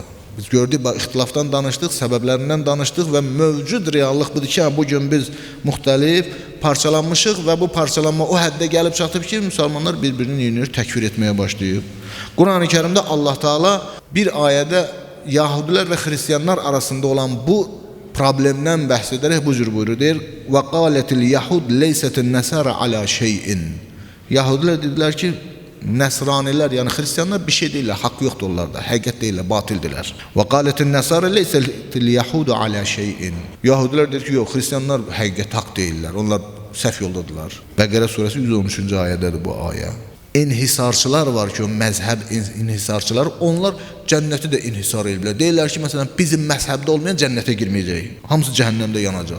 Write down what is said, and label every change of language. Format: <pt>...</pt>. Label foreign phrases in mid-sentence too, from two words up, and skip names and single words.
<az>Biz gördük, ixtilafdan danışdıq, səbəblərindən danışdıq və mövcud reallıq budur ki, bugün biz müxtəlif parçalanmışıq və bu parçalanma o həddə gəlib çatıb ki, müsəlmanlar bir-birini yenilir, təkfir etməyə başlayıb. Quran-ı Kərimdə Allah Teala bir ayədə Yahudilər və Xristiyanlar arasında olan bu problemdən bəhs edərək bu cür buyurur, deyir,</az> <ar>وَقَالَتِ الْيَحُدْ لَيْسَتِ النَّسَارَ عَلَى شَيْءٍ</ar> <az>Yahudilər dedilər ki, Nəsranilər, yəni Xristiyanlar bir şey deyirlər, haqq yoxdur onlarda, həqiqət deyirlər, batildirlər.</az> <ar>وَقَالَتِ النَّسَارَ لَيْسَتِ الْيَحُدُ عَلَى شَيْءٍ</ar> <az>Yahudilər deyir ki, yox, Xristiyanlar həqiqət haqq deyirlər, onlar səhv yoldadırlar. Bəqərə surəsi 113-cü ayədədir bu ayə. İnhisarçılar var ki, o məzhəb inhisarçılar, onlar cənnəti də inhisar edirlər. Deyirlər ki, məsələn, bizim məzhəbdə olmayan cənnətə girməyəcək. Hamısı cəhənnəmdə yanacaq.</az>